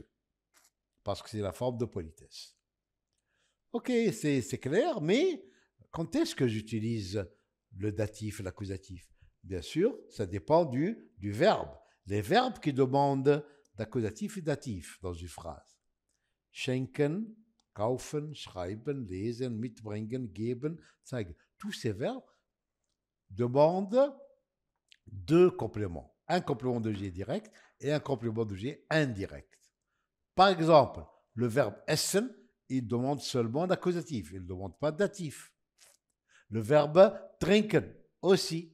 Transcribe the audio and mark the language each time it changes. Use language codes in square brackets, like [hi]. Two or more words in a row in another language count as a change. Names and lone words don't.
[fr] Parce que c'est la forme de politesse. Ok, c'est clair, mais quand est-ce que j'utilise le datif, l'accusatif? Bien sûr, ça dépend du verbe. Les verbes qui demandent d'accusatif et datif dans une phrase. [de] Schenken, kaufen, schreiben, lesen, mitbringen, geben, zeigen. [fr] Tous ces verbes demandent deux compléments. Un complément d'objet direct et un complément d'objet indirect. Par exemple, le verbe essen, il demande seulement d'accusatif, il ne demande pas de datif. Le verbe trinken aussi.